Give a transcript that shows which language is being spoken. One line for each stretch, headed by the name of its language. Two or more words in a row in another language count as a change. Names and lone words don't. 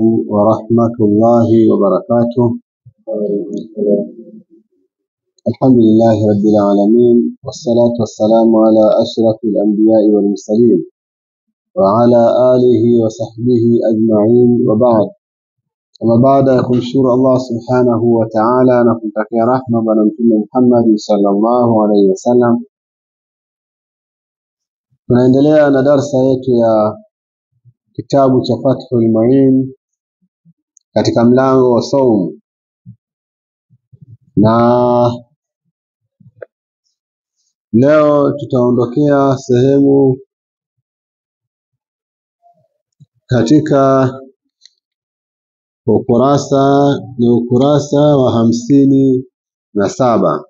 Arabic: ورحمة الله وبركاته. الحمد لله رب العالمين، والصلاة والسلام على أشرف الأنبياء والمرسلين وعلى آله وصحبه أجمعين، وبعد. أما بعد
Swahili: kumshukuru
Arabic: الله سبحانه وتعالى
Swahili: na kumtakia rahma bwana mtume Muhammad
Arabic: صلى الله عليه وسلم.
Swahili: Tunaendelea na darasa yetu ya kitabu cha Fathul Muin katika mlango wa saum, na leo tutaondokea sehemu katika ukurasa wa 57.